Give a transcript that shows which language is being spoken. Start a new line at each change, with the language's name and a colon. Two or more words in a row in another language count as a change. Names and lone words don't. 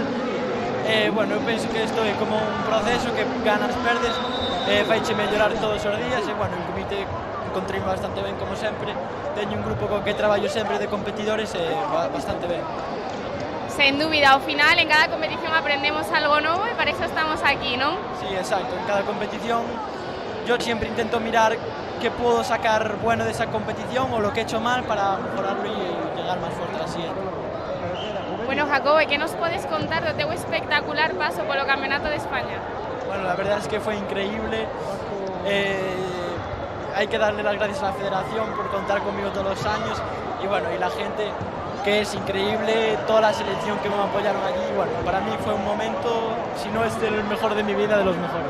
Galician: Bueno, eu penso que isto é como un proceso que ganas, perdes, faiche mellorar todos os días e, bueno, en comité encontreime bastante ben, como sempre. Teño un grupo co que traballo sempre de competidores e bastante ben. Sen dúbida, ao final, en cada competición aprendemos algo novo e para eso estamos aquí, non?
Spanish: Sí, exacto. En cada competición yo siempre intento mirar qué puedo sacar bueno de esa competición o lo que he hecho mal para mejorarlo y llegar más fuerte a la siguiente.
Galician: Bueno, Jacobo, ¿qué nos podes contar do teu espectacular paso polo Campeonato de España?
Spanish: Bueno, la verdad es que fue increíble. Hay que darle las gracias a la federación por contar conmigo todos los años y bueno, y la gente que es increíble, toda la selección que me apoyaron allí. Bueno, para mí fue un momento, si no es el mejor de mi vida, de los mejores.